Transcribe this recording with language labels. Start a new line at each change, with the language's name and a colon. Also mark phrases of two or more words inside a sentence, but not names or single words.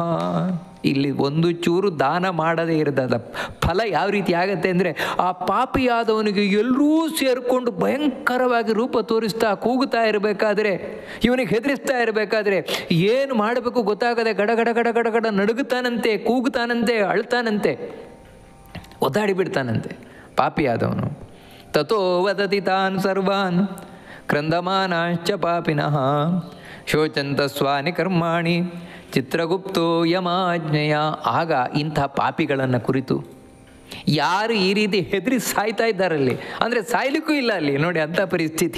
Kannada: ಇಲ್ಲಿ ಒಂದು ಚೂರು ದಾನ ಮಾಡದೇ ಇರೋದ ಫಲ ಯಾವ ರೀತಿ ಆಗತ್ತೆ ಅಂದರೆ, ಆ ಪಾಪಿಯಾದವನಿಗೆ ಎಲ್ಲರೂ ಸೇರಿಕೊಂಡು ಭಯಂಕರವಾಗಿ ರೂಪ ತೋರಿಸ್ತಾ ಕೂಗುತ್ತಾ ಇರಬೇಕಾದ್ರೆ, ಇವನಿಗೆ ಹೆದರಿಸ್ತಾ ಇರಬೇಕಾದ್ರೆ ಏನು ಮಾಡಬೇಕು ಗೊತ್ತಾಗದೆ ಗಡಗಡ ಗಡಗಡ ಗಡ ನಡುಗುತ್ತಾನಂತೆ, ಕೂಗುತ್ತಾನಂತೆ, ಅಳ್ತಾನಂತೆ, ಒದ್ದಾಡಿಬಿಡ್ತಾನಂತೆ ಪಾಪಿಯಾದವನು.
Sanskrit: ತಥೋ ವದತಿ ತಾನ್ ಸರ್ವಾನ್ ಕ್ರಂದಮಾನಾಶ್ಚ ಪಾಪಿನಃ ಶೋಚಂತ ಸ್ವಾನಿ ಕರ್ಮಾಣಿ ಚಿತ್ರಗುಪ್ತೋ ಯಮಾಜ್ಞೆಯ.
Kannada: ಆಗ ಇಂಥ ಪಾಪಿಗಳನ್ನು ಕುರಿತು ಯಾರು ಈ ರೀತಿ ಹೆದರಿ ಸಾಯ್ತಾ ಇದ್ದಾರಲ್ಲಿ, ಅಂದರೆ ಸಾಯ್ಲಿಕ್ಕೂ ಇಲ್ಲ ಅಲ್ಲಿ ನೋಡಿ ಅಂಥ ಪರಿಸ್ಥಿತಿ.